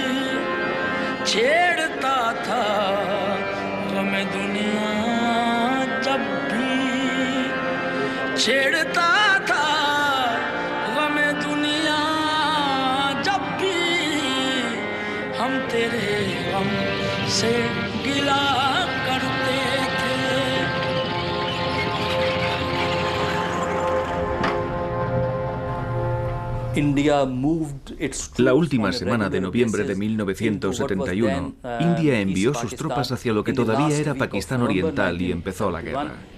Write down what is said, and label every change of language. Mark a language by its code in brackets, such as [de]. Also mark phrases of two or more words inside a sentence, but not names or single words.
[ur] چھیڑتا تھا غمِ دنیا جب بھی چھیڑتا تھا غمِ دنیا جب بھی ہم تیرے غم سے گلہ کرتے تھے. [es] La última semana de noviembre de 1971, India envió sus tropas hacia lo que todavía era Pakistán Oriental y empezó la guerra.